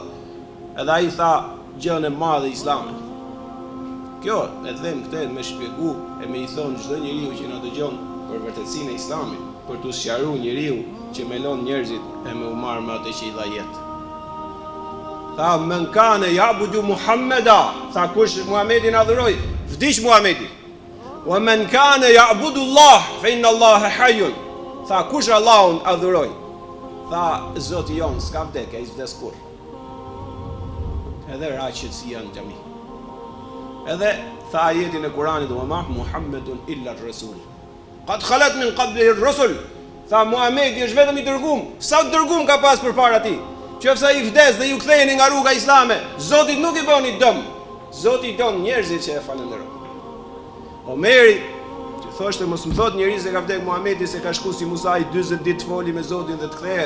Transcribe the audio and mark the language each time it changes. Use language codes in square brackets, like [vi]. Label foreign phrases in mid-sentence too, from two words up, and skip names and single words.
[sq] Edhe ai tha gjën e madhe islame. Kjo e them këtë me shpjegu e me i thon çdo njeriu që na dëgjon për vërtetësinë e Islamit, për t'u sqaruar njeriu që melon njerëzit e me u marr me atë që i dha jetë. Tha [ar] من كان يعبد محمدا, [sq] tha kush Muhamedin adhuroi, vdiq Muhamedi. [ar] ومن كان يعبد الله فإن الله حي. [sq] Tha kush Allahun adhuroi, tha Zoti jon s'ka vdekje, ai s'vdes kur. Edhe raqet si janë xhami. Edhe tha ajetin e Kuranit: [ar] "وما محمد إلا الرسول. قد خلت من قبله الرسل." [sq] Tha Muhamedi është vetëm i dërguar. Sa dërguar ka pas përpara tij? Qofse ai vdes dhe ju ktheheni nga rruga islame, Zoti nuk i bëni dëm. Zoti don njerëzit që e falenderojnë. Omeri që thoshte mos më thot njeriu se ka vdek Muhamedi se ka shku si Musa i 40 ditë foli me Zotin dhe të kthehet.